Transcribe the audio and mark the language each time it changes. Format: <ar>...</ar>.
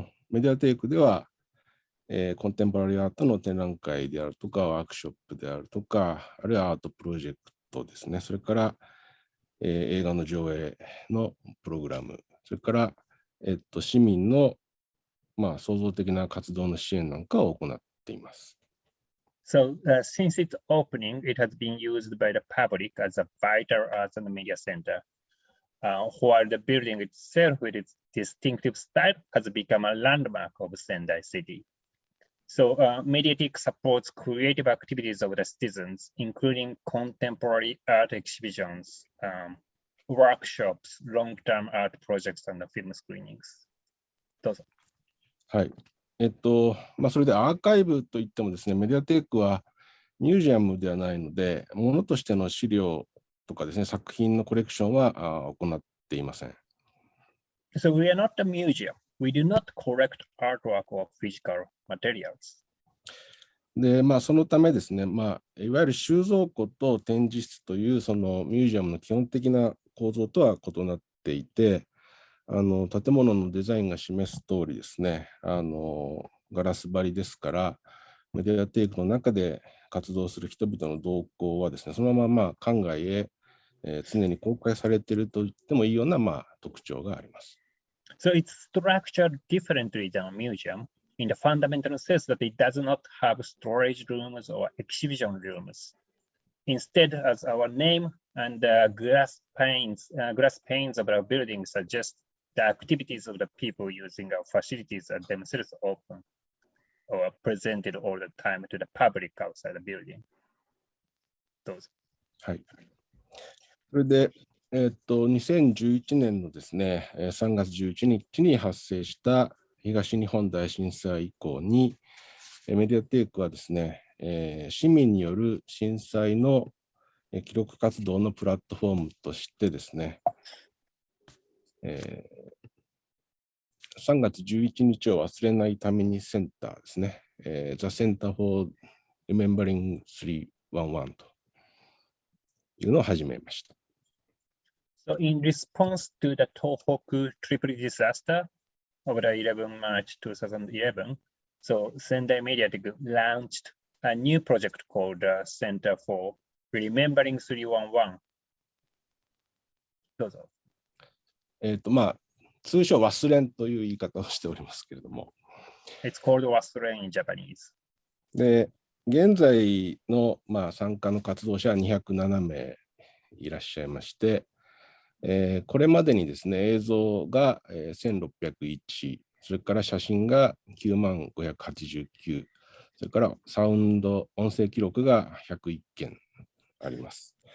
<ja>メディアテークでは、コンテンポラリーアートの展覧会であるとか、ワークショップであるとか、あるいはアートプロジェクトですね、それから、映画の上映のプログラム、それから、市民の創造的な活動の支援なんかを行っています。</ja> <en>So, since its opening, it has been used by the public as a vital arts and media center, while the building itself, with its distinctive style, has become a landmark of Sendai City. So, Mediatheque supports creative activities of the citizens, including contemporary art exhibitions, workshops, long-term art projects, and film screenings.</en> <ja>どうぞ。はい。それでアーカイブといってもですね、メディアテークはミュージアムではないので、ものとしての資料とかですね、作品のコレクションは行っていません。</ja> <en>So we are not a museum. We do not collect artwork or physical materials.</en> <ja>で、そのためですね、いわゆる収蔵庫と展示室というそのミュージアムの基本的な構造とは異なっていて、建物のデザインが示す通りですね、ガラス張りですから、メディアテークの中で活動する人々の動向はですね、そのまま館外へ、常に公開されていると言ってもいいような特徴があります。</ja> <en>So it's structured differently than a museum in the fundamental sense that it does not have storage rooms or exhibition rooms. Instead, as our name and glass panes of our building suggest, the activities of the people using our facilities are themselves open or presented all the time to the public outside the building.</en> <ja>どうぞ。はい。それで、 2011年のですね、3月11日に発生した東日本大震災以降に、メディアテークはですね、市民による震災の記録活動のプラットフォームとしてですね、3月11日を忘れないためにセンターですね、The Center for Remembering 311というのを始めました。</ja> <en>So in response to the Tohoku Tripoli disaster of the 11 March 2011, so Sendai Mediatheque launched a new project called Center for Remembering 311.</en> <ja>どうぞ。通称忘れんという言い方をしておりますけれども。</ja> <en>It's called 忘れん in Japanese.</en> <ja>で、現在の、参加の活動者は207名いらっしゃいまして、これまでにですね、映像が1601、それから写真が9589、それからサウンド、音声記録が101件あります。</ja>